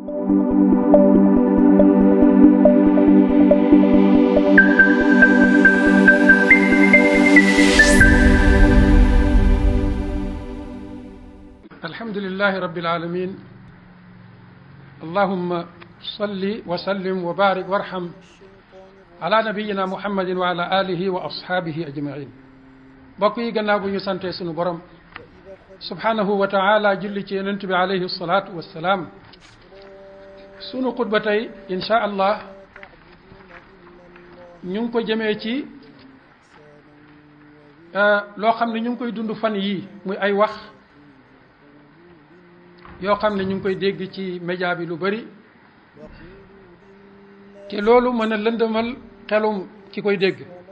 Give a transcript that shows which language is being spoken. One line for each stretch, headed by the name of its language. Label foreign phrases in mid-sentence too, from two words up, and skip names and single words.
Arabic: الحمد لله رب العالمين اللهم صل وسلم وبارك وارحم على نبينا محمد وعلى آله وأصحابه أجمعين.
Wolof: mbokk yi, gannaaw bu ñu santee sunu borom
Arabic: سبحانه وتعالى
Wolof: julli ci yonent bi
Arabic: عليه الصلاة والسلام,
Wolof: sunu xutba tey
Arabic: إن شاء الله
Wolof: ñu ngi ko jëmee ci loo xam ne ñu ngi koy dund fan yii, muy ay wax yoo xam ne ñu ngi koy dégg ci média bi lu bari, te loolu mën a lëndëmal xelum ki koy dégg.